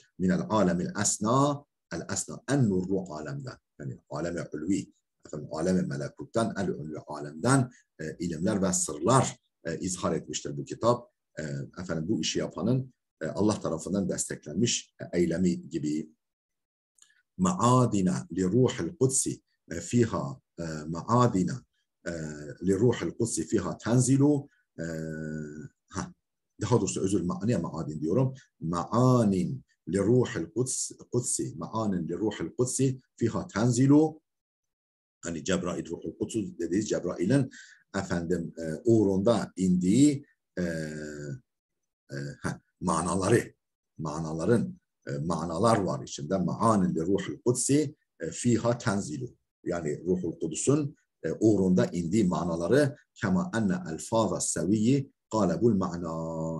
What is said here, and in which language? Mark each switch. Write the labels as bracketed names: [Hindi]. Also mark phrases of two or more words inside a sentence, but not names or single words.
[Arabic] من العالم الأسنى, [Turkish] el esna en nurlu alemden, yani alem-i ulvi, efendim alem-i melekuttan, el ulvi alemden ilimler ve sırlar izhar etmiştir bu kitap. Efendim bu işi yapanın Allah tarafından desteklenmiş eylemi gibi. [Arabic] معادن لروح القدس فيها معادن لروح القدس فيها تنزل, [Turkish] daha doğrusu özür niye maadin diyorum, [Arabic] معانٍ لروح القدس، معانٍ لروح القدس فيها تنزل, [Turkish] hani Cebrail, ruhul kudüs dediğimiz Cebrail'in efendim uğrunda indiği manalar var içinde. [Arabic] معانٍ لروح القدس فيها تنزل. [Turkish] Yani ruhul kudüsün uğrunda indiği manaları [Arabic] كما أن ألفاظ سوي غالب المعنى.